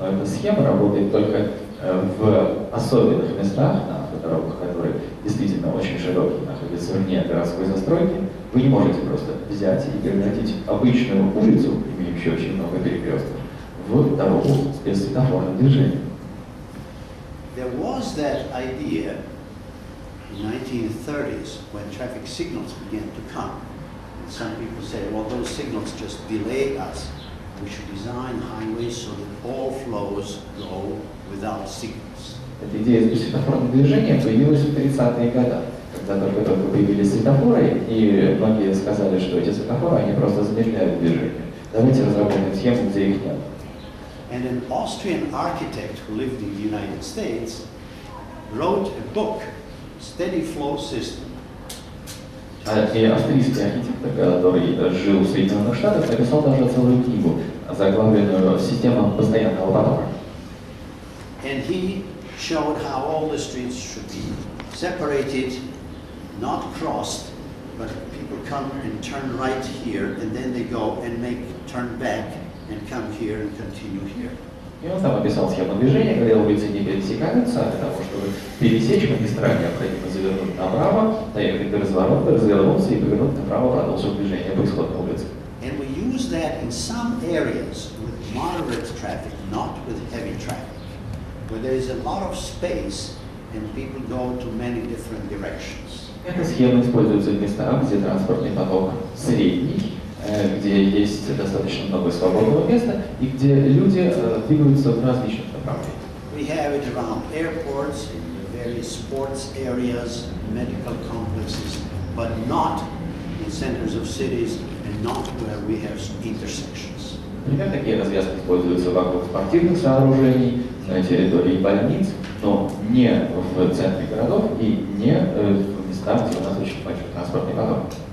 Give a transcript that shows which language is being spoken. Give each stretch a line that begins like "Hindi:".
Russian: Но эта схема работает только в особенных местах, на автодорогах, которые действительно очень широкие, находятся вне городской застройки. Вы не можете просто взять и превратить обычную улицу, имеющую очень много перекрестков, в дорогу без светофорного движения.
English: There was that idea in the 1930s when traffic signals began to come. And some people say, well, those signals just delay us. We should design highways so that all flows go without signals.
Russian: Эта идея светофорного движения появилась в 30-е годы, когда только появились светофоры, и многие сказали, что эти светофоры, они просто замедляют движение. Давайте разработаем схему, где их нет.
English: And an Austrian architect who lived in the United States wrote a book, Steady Flow System.
Russian: И австрийский архитектор, который жил в Соединенных Штатах, написал даже целую книгу, заглавленную «Система постоянного потока».
English: And he showed how all the streets should be separated, not crossed, but people come and turn right here, and then they go and turn back and come here and continue here.
Russian: И он там описал схему движения, когда улицы не пересекаются, а для того, чтобы пересечь магистраль, необходимо завернуть направо, доехать до разворота, развернуться и повернуть направо, продолжив движение по исходной улице.
English: And we use that in some areas with moderate traffic, not with heavy traffic, where there is a lot of space and people go to many different directions.
Russian: Эта схема используется в местах, где транспортный поток средний, где есть достаточно много свободного места и где люди двигаются в различных направлениях.
English: We have it around airports, in the various sports areas, medical complexes, but not in centers of cities and not where we have intersections.
Russian: Например, такие развязки используются вокруг спортивных сооружений, на территории больниц, но не в центре городов и не в местах, где у нас очень большой транспортный поток.